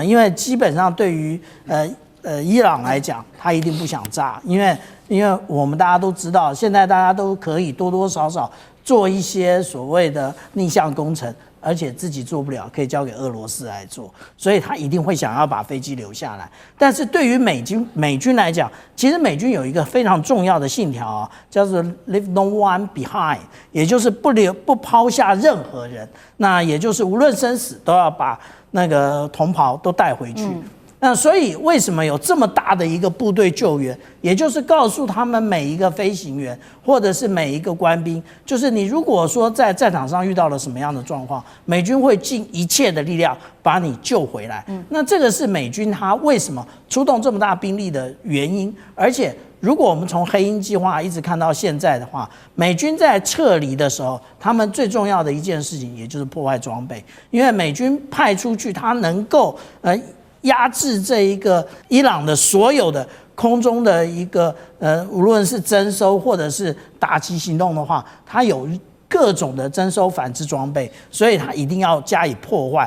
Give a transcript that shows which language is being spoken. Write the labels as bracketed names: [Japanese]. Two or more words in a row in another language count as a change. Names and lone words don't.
[Chinese] 因為基本上對於伊朗來講，他一定不想炸，因為我們大家都知道，現在大家都可以多多少少做一些所謂的逆向工程，而且自己做不了，可以交給俄羅斯來做，所以他一定會想要把飛機留下來。但是对於美軍來講，其實美軍有一個非常重要的信條啊，叫做 [English] Leave no one behind， [Chinese] 也就是不拋下任何人，那也就是無論生死都要把那個同袍都帶回去。那所以為什麼有這麼大的一個部隊救援，也就是告訴他們每一個飛行員或者是每一個官兵，就是你如果說在戰場上遇到了什麼樣的狀況，美軍會盡一切的力量把你救回來。那這個是美軍他為什麼出動這麼大兵力的原因。而且如果我們從黑鷹計劃一直看到現在的話，美軍在撤離的時候，他們最重要的一件事情也就是破壞裝備，因為美軍派出去他能夠壓制這一個伊朗的所有的空中的一個無論是徵收或者是打擊行動的話，它有各種的徵收反制裝備，所以它一定要加以破壞。